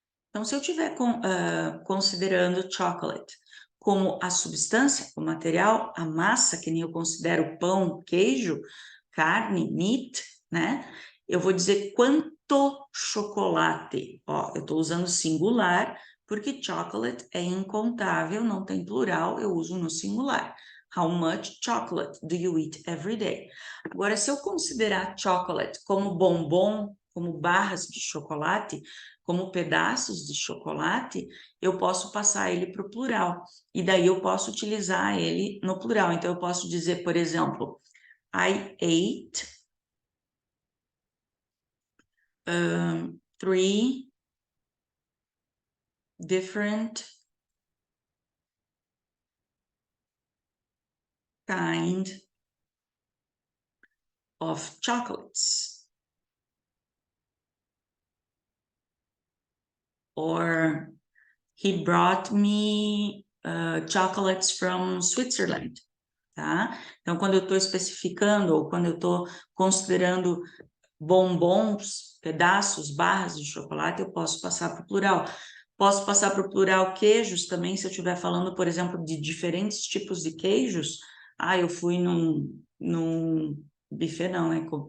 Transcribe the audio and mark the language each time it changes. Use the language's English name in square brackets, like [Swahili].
[Portuguese] Então, se eu estiver considerando chocolate como a substância, o material, a massa, que nem eu considero pão, queijo, carne, meat, né? Eu vou dizer quanto chocolate. Ó, eu estou usando singular, porque chocolate é incontável, não tem plural, eu uso no singular. [English] How much chocolate do you eat every day? [Portuguese] Agora, se eu considerar chocolate como bombom, como barras de chocolate, como pedaços de chocolate, eu posso passar ele para o plural. E daí eu posso utilizar ele no plural. Então, eu posso dizer, por exemplo, [English] I ate 3 different kind of chocolates. Or he brought me chocolates from Switzerland. [Portuguese] Tá? Então, quando eu estou especificando ou quando eu estou considerando bombons, pedaços, barras de chocolate, eu posso passar para o plural. Posso passar para o plural queijos também, se eu estiver falando, por exemplo, de diferentes tipos de queijos. Eu fui num buffet, não, né?